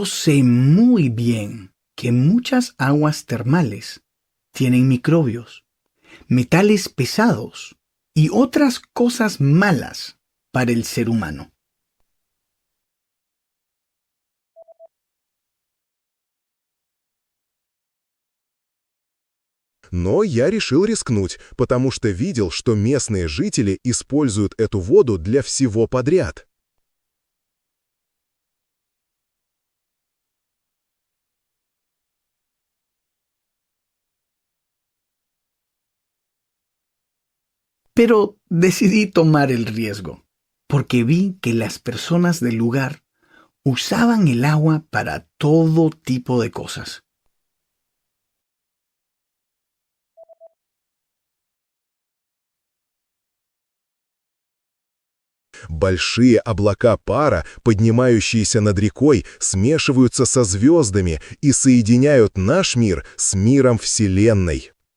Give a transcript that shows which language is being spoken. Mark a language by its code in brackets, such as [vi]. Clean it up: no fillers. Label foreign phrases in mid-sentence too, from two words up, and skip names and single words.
[es] sé muy bien que muchas aguas termales tienen microbios, metales pesados y otras cosas malas para el ser humano. [ru] Но я решил рискнуть, потому что видел, что местные жители используют эту воду для всего подряд. [es] Pero decidí tomar el riesgo, porque vi que las personas del lugar usaban el agua para todo tipo de cosas. [ru] Большие облака пара, поднимающиеся над рекой, смешиваются со звездами и соединяют наш мир с миром Вселенной.